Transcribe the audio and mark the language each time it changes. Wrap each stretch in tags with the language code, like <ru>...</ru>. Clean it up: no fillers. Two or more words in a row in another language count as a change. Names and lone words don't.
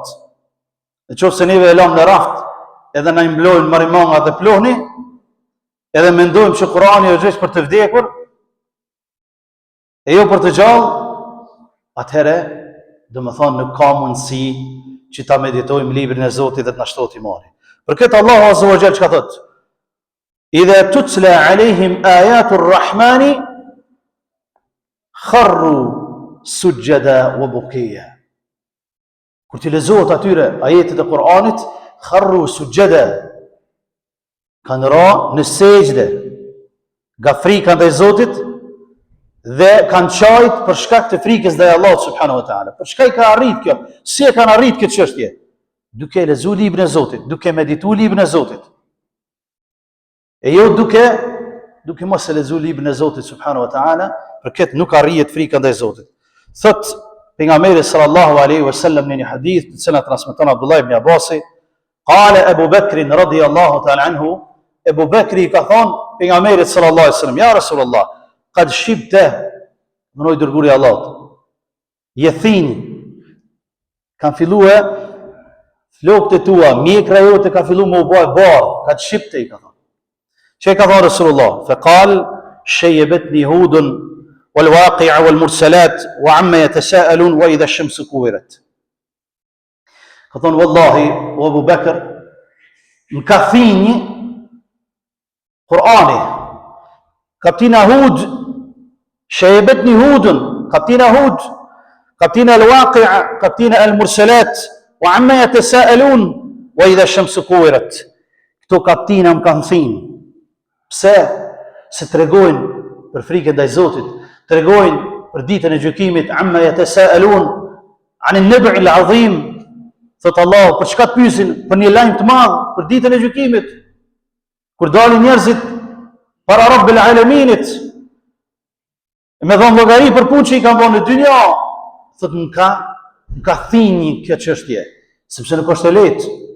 <sq>Në qoftë se neve e lam në raft, edhe na imblojnë marimanga dhe plohni, edhe mendojmë që Kur'ani është vetëm për të vdekur, e jo për të gjallë, atëherë, do më thonë, nuk ka mundësi që ta meditojmë librin e Zotit dhe të na shtohet imani. Për këtë Allahu</sq> <ar>عز وجل</ar> <sq>çka thot?</sq> <ar>إذا تتلى عليهم آيات الرحمن خروا سجدا وبكيا.</ar> <sq>Kur ti lexohet atyre ajetet e Kur'anit,</sq> <ar>خروا سجدا,</ar> <sq>kanë ra në sejdë nga frika ndaj Zotit dhe kanë qajt për shkak të frikës ndaj Allahut</sq> <ar>سبحانه وتعالى.</ar> <sq>Për çka i ka arrit kjo? Si e kanë arrit këtë çështje? Duke lexuar librin e Zotit, duke medituar librin e Zotit. E jo duke mos e lexuar librin e Zotit</sq> <ar>سبحانه وتعالى,</ar> <sq>për këtë nuk arrihet frika ndaj Zotit. Thot pejgamberi</sq> <ar>صلى الله عليه وسلم</ar> <sq>në një hadith, të cilën transmeton Abdullah ibn Abbasi,</sq> <ar>قال أبو بكر رضي الله تعالى عنه,</ar> <sq>Abu Bakri ka thonë pejgamberit</sq> <ar>صلى الله عليه وسلم, يا رسول الله قد شبت,</ar> <sq>mënoj dërguri Allahut, jethini, kanë filluar flokët e tua, mjekra jote ka filluar më u bë bardh,</sq> <ar>قد شبت</ar> <sq>i ka thonë. Çe ka thonë Rasulullah,</sq> <ar>فقال شيبتني هود والواقعة والمرسلات وعم يتساءلون وإذا الشمس كورت.</ar> <sq>Ka thonë wallahi, o Abu Bakr, më ka thinj Kur'ani, kaptina Hud,</sq> <ar>شيبتني هود,</ar> <sq>kaptina Hud, kaptina al-waqi'a, kaptina al-mursalat,</sq> <ar>وعم يتساءلون وإذا الشمس كورت.</ar> <sq>Këto kaptina më kanë thënë. Pse? Se tregojnë për frikën ndaj Zotit, tregojnë për ditën e gjykimit,</sq> <ar>عم يتساءلون عن النبأ العظيم.</ar> <sq>Thot Allah, për çka të pyesin? Për një lajm të madh, për ditën e gjykimit. Kur dalin njerëzit para Rabbil Alaminit, me dhënë llogari për punë që i kanë bërë në dynja, thot më ka thinj kjo çështje, sepse nuk është e lehtë.</sq>